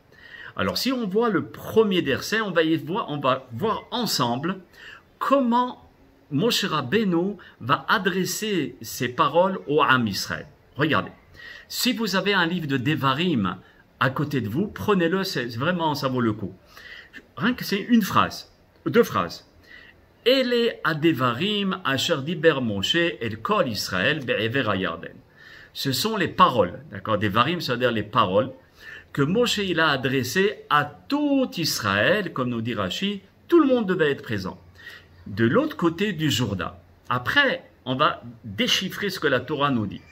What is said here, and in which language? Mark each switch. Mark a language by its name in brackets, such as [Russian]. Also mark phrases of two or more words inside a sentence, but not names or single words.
[French] Alors, si on voit le premier verset, on va voir ensemble comment Moshe Rabbeinu va adresser ses paroles au [Hebrew] עם ישראל. [French] Regardez, si vous avez un livre de Devarim à côté de vous, prenez-le, c'est vraiment, ça vaut le coup. Rien que c'est une phrase, deux phrases. [Hebrew] אלה הדברים אשר דבר משה אל כל ישראל בעבר הירדן. [French] Ce sont les paroles, d'accord, devarim, c'est-à-dire les paroles que Moshe il a adressées à tout Israël, comme nous dit Rashi, tout le monde devait être présent. De l'autre côté du Jourdain. Après, on va déchiffrer ce que la Torah nous dit.